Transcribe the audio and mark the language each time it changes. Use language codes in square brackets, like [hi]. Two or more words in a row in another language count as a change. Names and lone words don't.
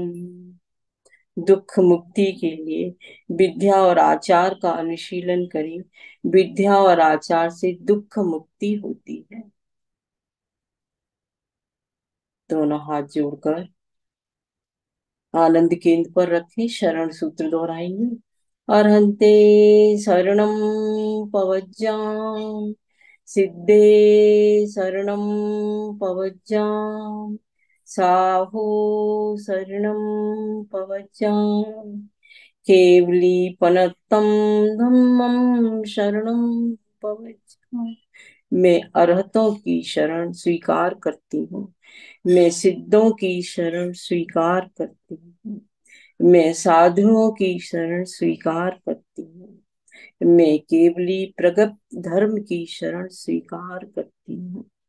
[hi] दुख मुक्ति के लिए विद्या और आचार का अनुशीलन करें। विद्या और आचार से दुख मुक्ति होती है। दोनों हाथ जोड़कर आनंद केंद्र पर रखें। शरण सूत्र दोहराएंगे। [pka] अर्हन्ते शरणं पवज्जाम, सिद्धे शरणं पवज्जाम, साहो शरणं पवज्जाम, केवलीपनत्तं धम्मं शरणं पवज्जाम। [hi] मैं अरहतों की शरण स्वीकार करती हूँ। मैं सिद्धों की शरण स्वीकार करती हूँ। मैं साधुओं की शरण स्वीकार करती हूँ। मैं केवली प्रगत धर्म की शरण स्वीकार करती हूँ।